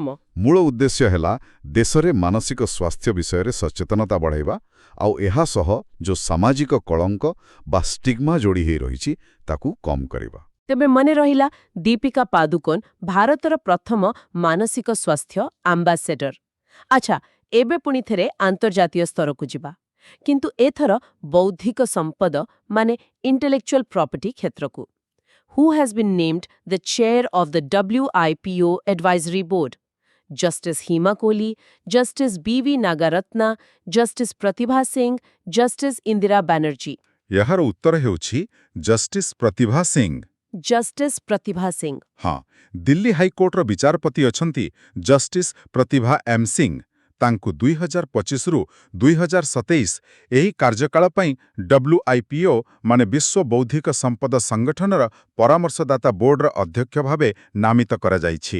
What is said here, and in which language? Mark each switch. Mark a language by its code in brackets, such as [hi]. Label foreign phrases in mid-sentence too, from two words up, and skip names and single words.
[or] ମୂଳ ଉଦ୍ଦେଶ୍ୟ ହେଲା ଦେଶରେ ମାନସିକ ସ୍ୱାସ୍ଥ୍ୟ ବିଷୟରେ ସଚେତନତା ବଢ଼ାଇବା ଆଉ ଏହା ସହ ଯେଉଁ ସାମାଜିକ କଳଙ୍କ ବା ଷ୍ଟିଗ୍ମା ଯୋଡ଼ି ହୋଇ ରହିଛି ତାକୁ କମ୍ କରିବା। ତେବେ ମନେ ରହିଲା, ଦୀପିକା ପାଦୁକୋନ ଭାରତର ପ୍ରଥମ ମାନସିକ ସ୍ୱାସ୍ଥ୍ୟ ଆମ୍ବାସେଡର। ଆଚ୍ଛା, ଏବେ ପୁଣି ଥରେ ଆନ୍ତର୍ଜାତୀୟ ସ୍ତରକୁ ଯିବା, କିନ୍ତୁ ଏଥର ବୌଦ୍ଧିକ ସମ୍ପଦ ମାନେ [en] intellectual property [or] କ୍ଷେତ୍ରକୁ। [en] Who has been named the chair of the WIPO Advisory Board? Justice Hima Kohli, Justice BV Nagaratna, Justice Pratibha Singh, Justice Indira Banerjee? [or] ଏହାର ଉତ୍ତର ହେଉଛି ଜଷ୍ଟିସ୍ ପ୍ରତିଭା ସିଂ। [en] Justice Pratibha Singh. [or] ହଁ, ଦିଲ୍ଲୀ ହାଇକୋର୍ଟର ବିଚାରପତି ଅଛନ୍ତି ଜଷ୍ଟିସ୍ ପ୍ରତିଭା ଏମ୍ ସିଂ। ତାଙ୍କୁ 2025ରୁ 2027 ଏହି କାର୍ଯ୍ୟକାଳ ପାଇଁ WIPO ମାନେ ବିଶ୍ୱ ବୌଦ୍ଧିକ ସମ୍ପଦ ସଂଗଠନର ପରାମର୍ଶଦାତା ବୋର୍ଡର ଅଧ୍ୟକ୍ଷ ଭାବେ ନାମିତ କରାଯାଇଛି।